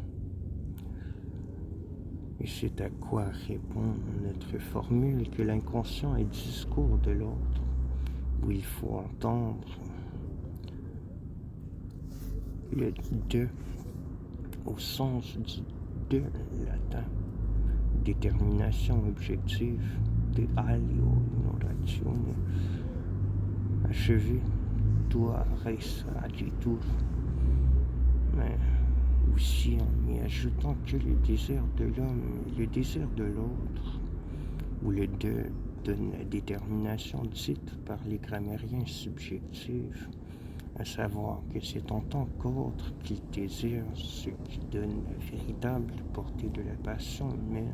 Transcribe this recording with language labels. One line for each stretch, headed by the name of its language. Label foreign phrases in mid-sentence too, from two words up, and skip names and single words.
French: Et c'est à quoi répond notre formule que l'inconscient est discours de l'autre, où il faut entendre le de au sens du de latin, détermination objective,
Latin: de alio in ratione,
French: achevé,
Latin: tua res agitur,
French: mais aussi en y ajoutant que le désir de l'homme et le désir de l'autre, où le de donne la détermination dite par les grammairiens subjective, à savoir que c'est en tant qu'autre qu'il désire ce qui donne la véritable portée de la passion humaine.